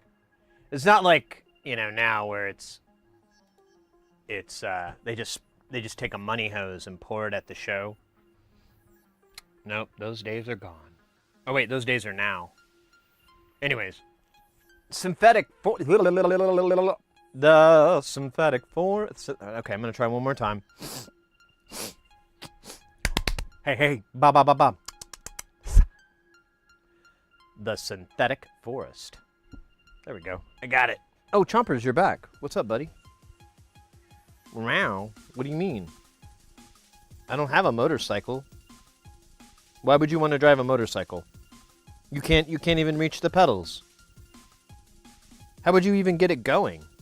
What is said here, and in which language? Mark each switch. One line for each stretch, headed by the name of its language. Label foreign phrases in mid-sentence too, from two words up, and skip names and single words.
English: It's not like, you know, now where it's they just take a money hose and pour it at the show. Nope, those days are gone. Oh wait, those days are now. Anyways, synthetic the synthetic form. Okay, I'm gonna try one more time. Hey, ba ba ba ba. the synthetic forest. There we go. I got it. Oh, Chompers, you're back. What's up, buddy? Wow. What do you mean? I don't have a motorcycle. Why would you want to drive a motorcycle? You can't even reach the pedals. How would you even get it going?